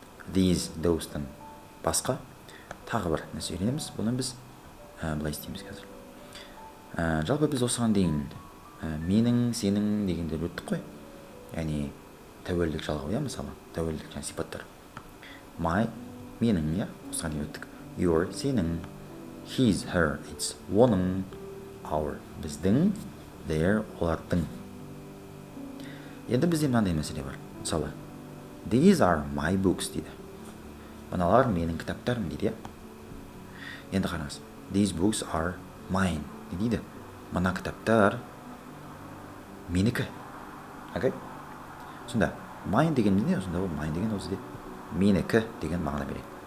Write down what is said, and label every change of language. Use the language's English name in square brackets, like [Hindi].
[English] These, those- [Kazakh] тан басқа тағы бір нәрсе үйренеміз. Бұны біз былай істейміз қазір. Жалпы біз осыған дейін менің, сенің дегендер өттік қой. Яғни тәуелдік жалғау, иә, мысалы. Тәуелдік жаңа сипаттар. [English] My, [Kazakh] менің, иә, осыған дейін өттік. [English] Your, [Kazakh] сенің. [English] His, her, it's, [Kazakh] оның. [English] Our, [Kazakh] біздің. [English] Their, [Kazakh] олардың. Енді бізде мынандай мәселе бар. Мысалы, [English] these are my books [Kazakh] дейді. Мыналар менің кітаптарым дейді, иә. Енді қараңыз. [English] These books are mine. [Kazakh] Не дейді? Мына кітаптар менікі. Окей? Сонда, [English] mine [Kazakh] деген не? Сонда ол mine деген өзі де менікі деген мағына береді.